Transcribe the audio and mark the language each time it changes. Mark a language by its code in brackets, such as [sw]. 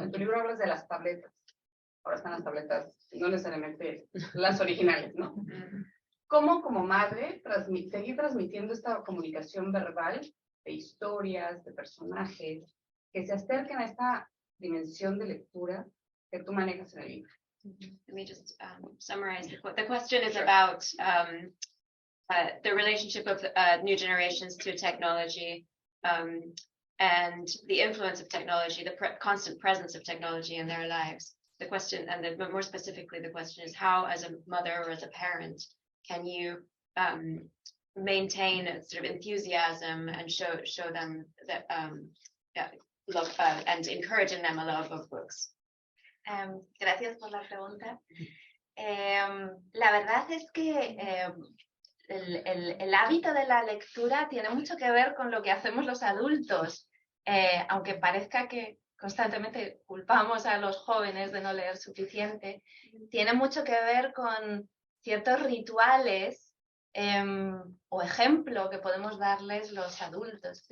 [es] En tu libro hablas de las tabletas. Ahora están las tabletas, no necesariamente las originales, ¿no? ¿Cómo como madre seguir transmitiendo esta comunicación verbal de historias, de personajes, que se acerquen a esta dimensión de lectura que tú manejas en el libro? [en] Let me just summarize. The question is about the relationship of new generations to technology and the influence of technology, the constant presence of technology in their lives. The question, and more specifically, the question is how, as a mother or as a parent, can you maintain a sort of enthusiasm and show them that love and encourage in them a love of books? [es] Gracias por la pregunta. La verdad es que el hábito de la lectura tiene mucho que ver con lo que hacemos los adultos, aunque parezca que constantemente culpamos a los jóvenes de no leer suficiente, tiene mucho que ver con ciertos rituales o ejemplo que podemos darles los adultos.